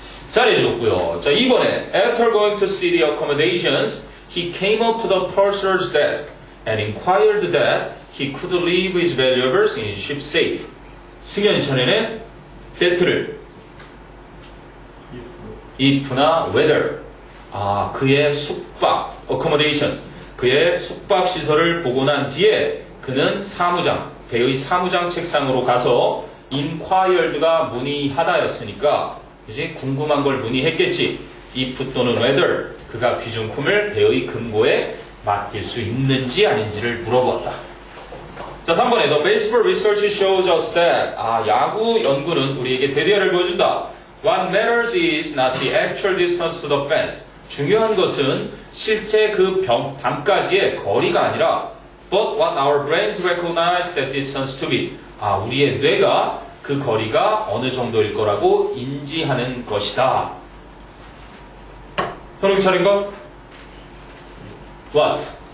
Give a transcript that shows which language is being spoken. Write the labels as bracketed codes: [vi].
[ko] 잘해줬고요. [en] 자, 2번에 After going to see the accommodations, he came up to the purser's desk and inquired that he could leave his valuables in his ship safe. [ko] 승현이 전에는 that를 if나 whether 그의 숙박 accommodation 그의 숙박 시설을 보고 난 뒤에 그는 사무장 배의 사무장 책상으로 가서 inquired가 문의하다였으니까 이제 궁금한 걸 문의했겠지. if 또는 whether 그가 귀중품을 배의 금고에 맡길 수 있는지 아닌지를 물어보았다. 자, 3번에 The baseball research shows us that 야구 연구는 우리에게 대대화를 보여준다. [en] What matters is not the actual distance to the fence. [ko] 중요한 것은 실제 그 담까지의 거리가 아니라 But what our brains recognize that distance to be. 우리의 뇌가 그 거리가 어느 정도일 거라고 인지하는 것이다. 현욱이 차례인가? What?